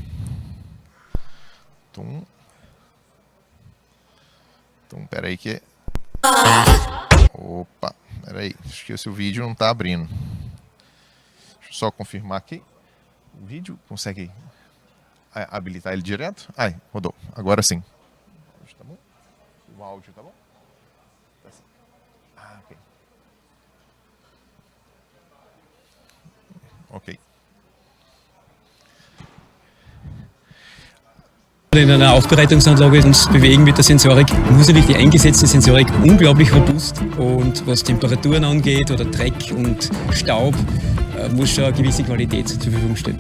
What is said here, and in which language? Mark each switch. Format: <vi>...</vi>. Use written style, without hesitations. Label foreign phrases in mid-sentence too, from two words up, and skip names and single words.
<pt>Então, peraí que... Opa, peraí. Acho que esse vídeo não está abrindo. Deixa eu só confirmar aqui. O vídeo consegue habilitar ele direto? Ai, rodou. Agora sim. Tá bom? O áudio tá bom? Ok. Ok.</pt> <de>In einer Aufbereitungsanlage uns bewegen mit der Sensorik, muss natürlich die eingesetzte Sensorik unglaublich robust, und was Temperaturen angeht oder Dreck und Staub, muss schon eine gewisse Qualität zur Verfügung stehen.</de>